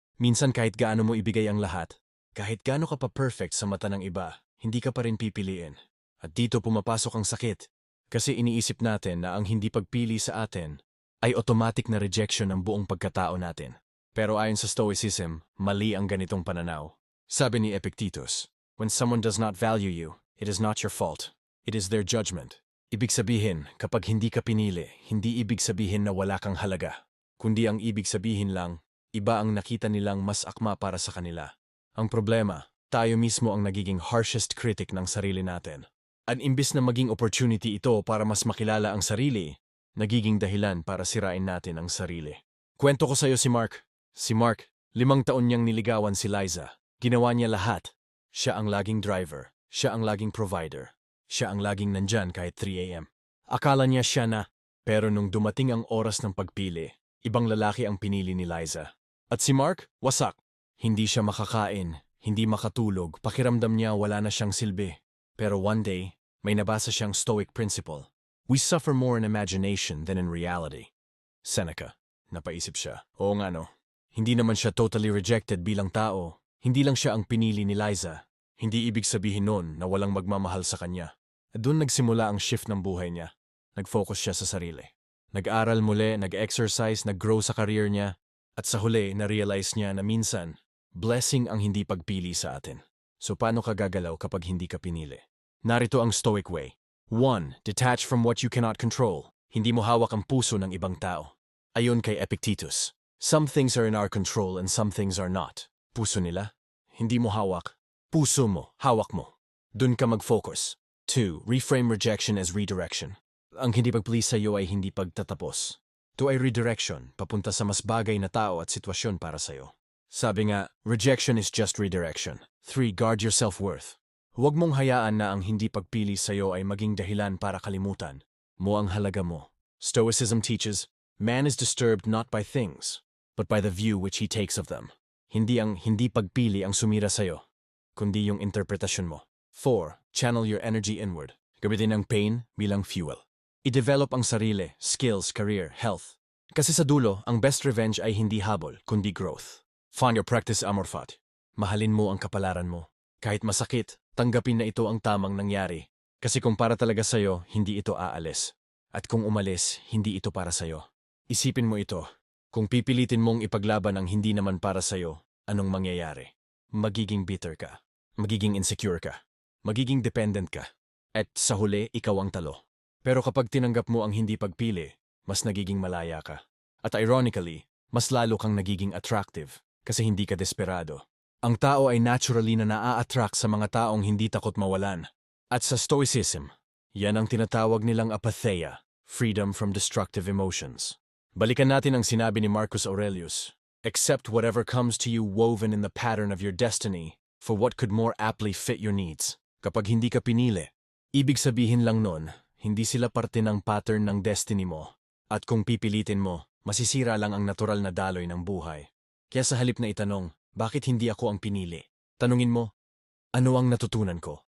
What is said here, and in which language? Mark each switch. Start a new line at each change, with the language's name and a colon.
Filipino: Minsan kahit gaano mo ibigay ang lahat, kahit gaano ka pa perfect sa mata ng iba, hindi ka pa rin pipiliin. At dito pumapasok ang sakit. Kasi iniisip natin na ang hindi pagpili sa atin ay automatic na rejection ng buong pagkatao natin. Pero ayon sa Stoicism, mali ang ganitong pananaw. Sabi ni
English: Epictetus, when someone does not value you, it is not your fault. It is their judgment.
Filipino: Ibig sabihin, kapag hindi ka pinili, hindi ibig sabihin na wala kang halaga. Kundi ang ibig sabihin lang, iba ang nakita nilang mas akma para sa kanila. Ang problema, tayo mismo ang nagiging harshest critic ng sarili natin. At imbis na maging opportunity ito para mas makilala ang sarili, nagiging dahilan para sirain natin ang sarili. Kwento ko sa'yo si Mark. Si Mark, 5 taon niyang niligawan si Liza. Ginawa niya lahat. Siya ang laging driver. Siya ang laging provider. Siya ang laging nandyan kahit 3 a.m. Akala niya siya na, pero nung dumating ang oras ng pagpili, ibang lalaki ang pinili ni Liza. At si Mark, wasak. Hindi siya makakain, hindi makatulog, pakiramdam niya wala na siyang silbi. Pero
English: one day,
Filipino: may nabasa siyang Stoic principle.
English: We suffer more in imagination than in reality.
Filipino: Seneca. Napaisip siya. Oo nga no. Hindi naman siya totally rejected bilang tao. Hindi lang siya ang pinili ni Liza. Hindi ibig sabihin nun na walang magmamahal sa kanya. At doon nagsimula ang shift ng buhay niya. Nag-focus siya sa sarili. Nag-aral muli, nag-exercise, nag-grow sa career niya. At sa huli, na-realize niya na minsan, blessing ang hindi pagpili sa atin. So paano ka gagalaw kapag hindi ka pinili? Narito ang Stoic way. 1.
English: Detach from what you cannot control.
Filipino: Hindi mo hawak ang puso ng ibang tao. Ayon kay
English: Epictetus, some things are in our control and some things are not.
Filipino: Puso nila? Hindi mo hawak. Puso mo, hawak mo. Dun ka mag-focus. 2.
English: Reframe rejection as redirection.
Filipino: Ang hindi pagpili sa iyo ay hindi pagtatapos. Ito ay redirection, papunta sa mas bagay na tao at sitwasyon para sa iyo. Sabi nga,
English: rejection is just redirection. 3. Guard your self-worth.
Filipino: Huwag mong hayaan na ang hindi pagpili sa iyo ay maging dahilan para kalimutan mo ang halaga mo.
English: Stoicism teaches, man is disturbed not by things, but by the view which he takes of them.
Filipino: Hindi ang hindi pagpili ang sumira sa iyo, kundi yung interpretasyon mo. 4.
English: Channel your energy inward.
Filipino: Gamitin ang pain bilang fuel. I-develop ang sarili, skills, career, health. Kasi sa dulo, ang best revenge ay hindi habol, kundi growth.
English: Find your practice
Filipino: amor fati. Mahalin mo ang kapalaran mo. Kahit masakit, tanggapin na ito ang tamang nangyari. Kasi kung para talaga sa'yo, hindi ito aalis. At kung umalis, hindi ito para sa'yo. Isipin mo ito. Kung pipilitin mong ipaglaban ang hindi naman para sa'yo, anong mangyayari? Magiging bitter ka. Magiging insecure ka. Magiging dependent ka. At sa huli, ikaw ang talo. Pero kapag tinanggap mo ang hindi pagpili, mas nagiging malaya ka. At ironically, mas lalo kang nagiging attractive kasi hindi ka desperado. Ang tao ay naturally na naa-attract sa mga taong hindi takot mawalan. At sa Stoicism, yan ang tinatawag nilang apatheia,
English: freedom from destructive emotions.
Filipino: Balikan natin ang sinabi ni
English: Marcus Aurelius, accept whatever comes to you woven in the pattern of your destiny for what could more aptly fit your needs.
Filipino: Kapag hindi ka pinili, ibig sabihin lang nun, hindi sila parte ng pattern ng destiny mo. At kung pipilitin mo, masisira lang ang natural na daloy ng buhay. Kaya sa halip na itanong, bakit hindi ako ang pinili? Tanungin mo, ano ang natutunan ko?